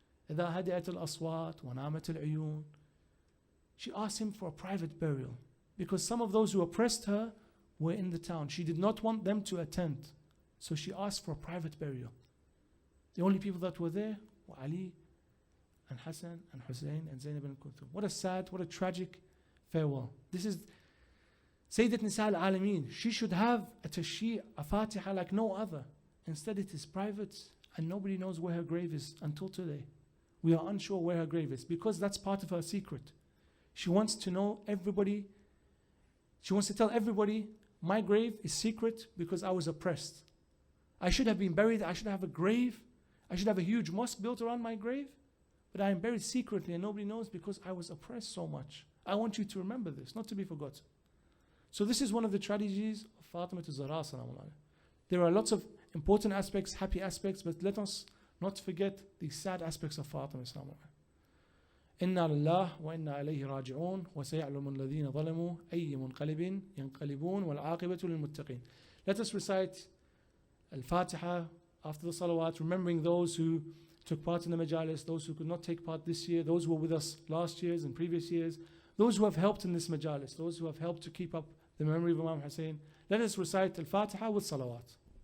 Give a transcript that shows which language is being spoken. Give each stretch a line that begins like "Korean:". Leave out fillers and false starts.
Arabic: إذا هدأت الأصوات ونامت العيون.
English: She asked him for a private burial because some of those who oppressed her were in the town. She did not want them to attend. So she asked for a private burial. The only people that were there were Ali and Hassan and Hussein and Zainab and Kulthum. What a sad, what a tragic farewell. This is Sayyidat Nisa al-Alameen. She should have a tashyi', a fatiha like no other. Instead it is private and nobody knows where her grave is until today. We are unsure where her grave is because that's part of her secret. She wants to know everybody. She wants to tell everybody, my grave is secret because I was oppressed. I should have been buried. I should have a grave. I should have a huge mosque built around my grave. But I am buried secretly and nobody knows because I was oppressed so much. I want you to remember this, not to be forgotten. So this is one of the tragedies of Fatima Zahra. There are lots of important aspects, happy aspects, but let us not forget the sad aspects of Fatima.
Arabic: إنا لله وإنا إليه راجعون وسيعلم الذين ظلموا أي منقلب ينقلبون والعاقبة للمتقين.
English: Let us recite Al-Fatiha after the salawat, remembering those who took part in the majalis, those who could not take part this year, those who were with us last years and previous years, those who have helped in this majalis, those who have helped to keep up the memory of Imam Hussein. Let us recite Al-Fatiha with salawat.